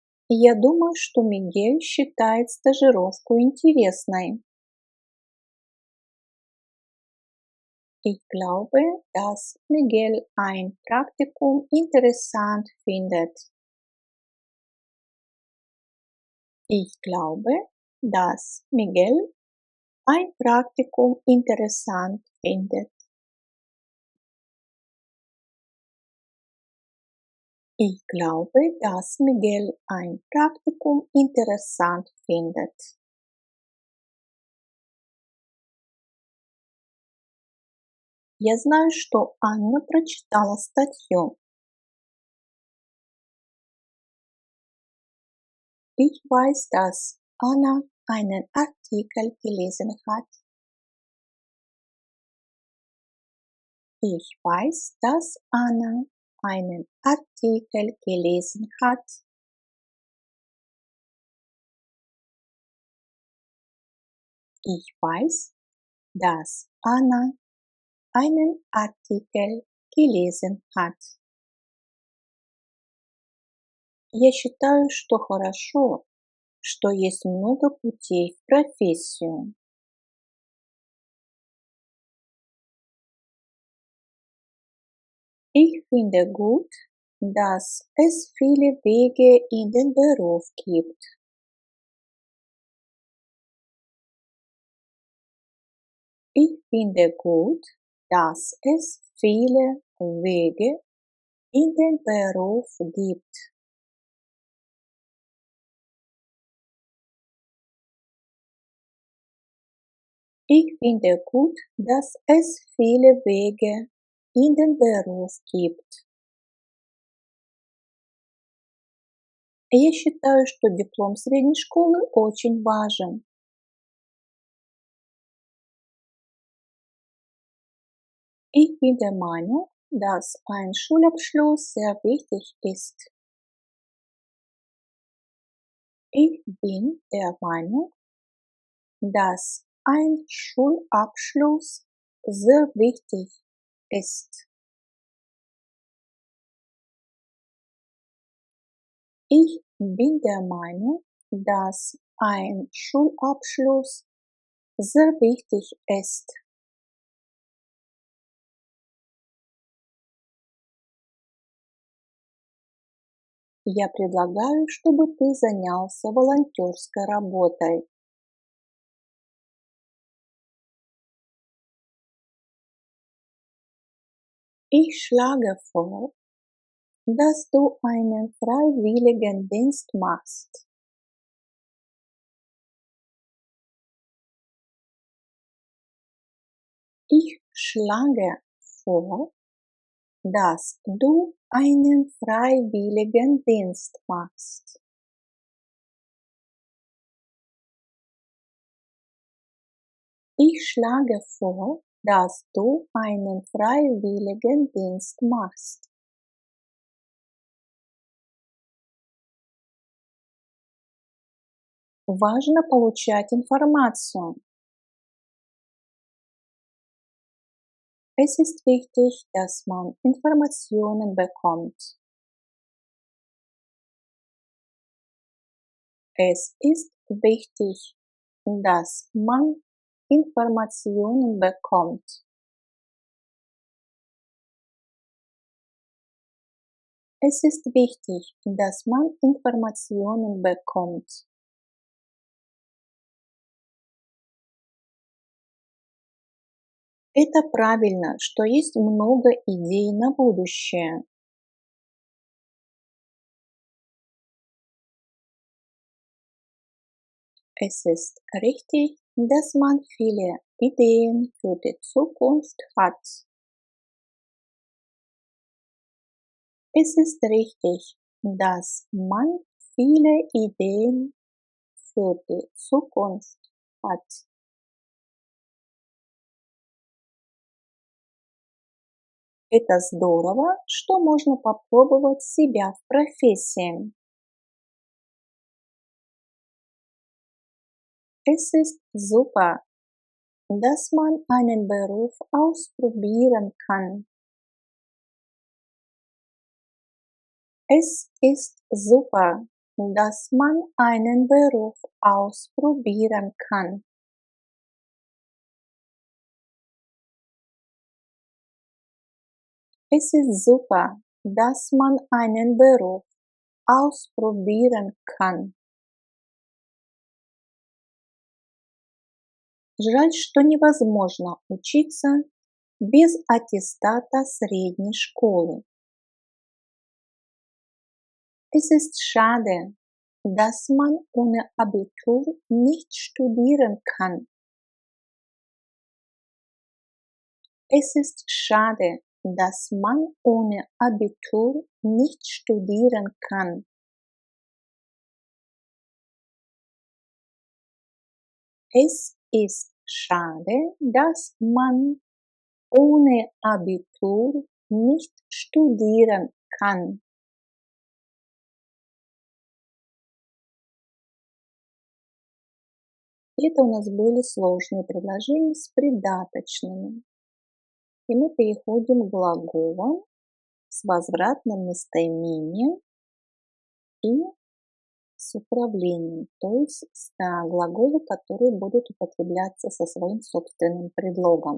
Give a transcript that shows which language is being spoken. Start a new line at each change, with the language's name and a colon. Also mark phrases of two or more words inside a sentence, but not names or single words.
Russian: Я думаю, что Мигель считает стажировку интересной.
German: Ich glaube, dass Miguel ein Praktikum interessant findet. Ich glaube, dass Miguel ein Praktikum interessant findet. Ich glaube, dass Miguel ein Praktikum interessant findet.
Russian: Я знаю, что Анна прочитала статью.
German: Ich weiß, dass Anna einen Artikel gelesen hat. Ich weiß, dass Anna einen Artikel gelesen hat. Ich weiß, dass Anna einen Artikel gelesen hat.
Russian: Я считаю, что хорошо, что есть много путей в профессию.
German: Ich finde gut, dass es viele Wege in den Beruf gibt. Ich finde gut, dass es viele Wege in den Beruf gibt. Ich finde gut, dass es viele Wege in den Beruf gibt.
Russian: Я считаю, что диплом средней школы очень важен.
German: Ich bin der Meinung, dass ein Schulabschluss sehr wichtig ist. Ich bin der Meinung, dass ein Schulabschluss sehr wichtig ist. Ich bin der Meinung, dass ein Schulabschluss sehr wichtig ist.
Russian: Я предлагаю, чтобы ты занялся волонтерской работой.
German: Ich schlage vor, dass du einen Freiwilligendienst machst. Ich schlage vor, dass du einen Freiwilligendienst machst. Ich schlage vor, dass du einen Freiwilligendienst machst.
Russian: Важно получать информацию.
German: Es ist wichtig, dass man Informationen bekommt. Es ist wichtig, dass man Informationen bekommt. Es ist wichtig, dass man Informationen bekommt.
Russian: Это правильно, что есть много идей на будущее.
German: Es ist richtig, dass man viele Ideen für die Zukunft hat. Es ist richtig, dass man viele Ideen für die Zukunft hat.
Russian: Это здорово, что можно попробовать себя в профессии.
German: Es ist super, dass man einen Beruf ausprobieren kann. Es ist super, dass man einen Beruf ausprobieren kann. Es ist super, dass man einen Beruf ausprobieren kann.
Russian: Жаль, что невозможно учиться без аттестата средней школы.
German: Es ist schade, dass man ohne Abitur nicht studieren kann. Es ist schade, dass man ohne Abitur nicht studieren kann. Es ist schade, dass man ohne Abitur nicht studieren kann.
Russian: Это у нас были сложные предложения с придаточными. И мы переходим к глаголам с возвратным местоимением и с управлением, то есть глаголы, которые будут употребляться со своим собственным предлогом.